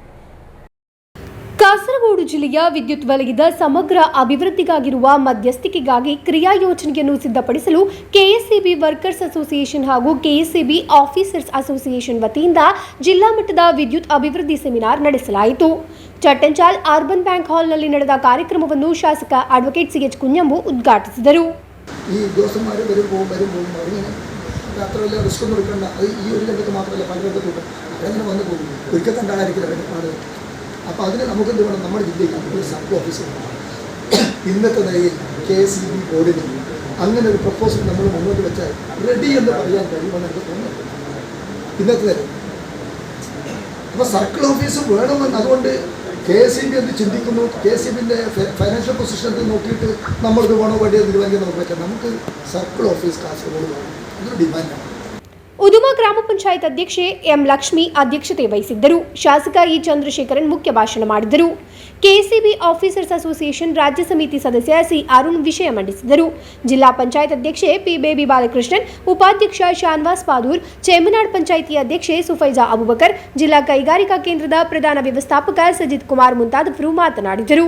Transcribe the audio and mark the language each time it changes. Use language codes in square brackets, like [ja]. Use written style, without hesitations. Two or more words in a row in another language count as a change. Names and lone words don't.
[kn] ಕಾಸರಗೋಡು ಜಿಲ್ಲೆಯ ವಿದ್ಯುತ್ ವಲಯದ ಸಮಗ್ರ ಅಭಿವೃದ್ಧಿಗಾಗಿರುವ ಮಧ್ಯಸ್ಥಿಕೆಗಾಗಿ ಕ್ರಿಯಾ ಯೋಜನೆಯನ್ನು ಸಿದ್ಧಪಡಿಸಲು ಕೆಎಸ್ಸಿಬಿ ವರ್ಕರ್ಸ್ ಅಸೋಸಿಯೇಷನ್ ಹಾಗೂ ಕೆಎಸ್ಸಿಬಿ ಆಫೀಸರ್ಸ್ ಅಸೋಸಿಯೇಷನ್ ವತಿಯಿಂದ ಜಿಲ್ಲಾ ಮಟ್ಟದ ವಿದ್ಯುತ್ ಅಭಿವೃದ್ಧಿ ಸೆಮಿನಾರ್ ನಡೆಸಲಾಯಿತು. ಚಟ್ಟಂಜಾಲ್ ಅರ್ಬನ್ ಬ್ಯಾಂಕ್ ಹಾಲ್ನಲ್ಲಿ ನಡೆದ ಕಾರ್ಯಕ್ರಮವನ್ನು ಶಾಸಕ ಅಡ್ವೊಕೇಟ್ ಸಿಎಚ್ ಕುಂಜಂಬು ಉದ್ಘಾಟಿಸಿದರು. [ml] ഈ ഉദ്യോഗസ്ഥന്മാർ വരും പോകും ഇങ്ങനെ അത്ര വലിയ റിസ്ക് ഒന്നും എടുക്കേണ്ട. അത് ഈ ഒരു രംഗത്ത് മാത്രമല്ല, പല രംഗത്തുണ്ട്. അതങ്ങനെ വന്നു പോകും. ഒരിക്കൽ കണ്ടായിരിക്കില്ല ആളുകൾ. അപ്പോൾ അതിന് നമുക്ക് എന്ത് വേണം, നമ്മുടെ ജില്ലയിൽ ഒരു [en] sub officer [ml] ഇന്നത്തെ നിലയിൽ KSEB ബോർഡിന് അങ്ങനെ ഒരു പ്രപ്പോസൽ നമ്മൾ മുന്നോട്ട് വെച്ചാൽ റെഡി എന്ന് പറയാൻ കഴിയുമെന്ന് എനിക്ക് തോന്നുന്നു ഇന്നത്തെ നിലയിൽ. അപ്പോൾ സർക്കിൾ ഓഫീസ് വേണമെന്ന്, അതുകൊണ്ട് KSEB എന്ത് ചിന്തിക്കുന്നു, KSEBിൻ്റെ [en] financial position [ml] നോക്കിയിട്ട് നമ്മൾക്ക് വേണോ വേണ്ടിയോ തീരുമാനിക്കാൻ നമുക്ക് പറ്റാം. നമുക്ക് [en] circle office [ml] കാസർഗോഡ് വേണം, അതൊരു ഡിമാൻഡാണ്. [kn] ಉದುಮ ಗ್ರಾಮ ಪಂಚಾಯತ್ ಅಧ್ಯಕ್ಷೆ ಎಂ ಲಕ್ಷ್ಮಿ ಅಧ್ಯಕ್ಷತೆ ವಹಿಸಿದ್ದರು. ಶಾಸಕ ಇ ಚಂದ್ರಶೇಖರನ್ ಮುಖ್ಯ ಭಾಷಣ ಮಾಡಿದರು. ಕೆಎಸ್ಸಿಬಿ ಆಫೀಸರ್ಸ್ ಅಸೋಸಿಯೇಷನ್ ರಾಜ್ಯ ಸಮಿತಿ ಸದಸ್ಯ ಸಿ ಅರುಣ್ ವಿಷಯ ಮಂಡಿಸಿದರು. ಜಿಲ್ಲಾ ಪಂಚಾಯತ್ ಅಧ್ಯಕ್ಷೆ ಪಿ ಬೇಬಿ ಬಾಲಕೃಷ್ಣನ್, ಉಪಾಧ್ಯಕ್ಷ ಶಾನ್ವಾಸ್ ಪಾದೂರ್, ಚೇಮನಾಡ್ ಪಂಚಾಯಿತಿ ಅಧ್ಯಕ್ಷೆ ಸುಫೈಜಾ ಅಬುಬಕರ್, ಜಿಲ್ಲಾ ಕೈಗಾರಿಕಾ ಕೇಂದ್ರದ ಪ್ರಧಾನ ವ್ಯವಸ್ಥಾಪಕ ಸಜಿತ್ ಕುಮಾರ್ ಮುಂತಾದವರು ಮಾತನಾಡಿದರು.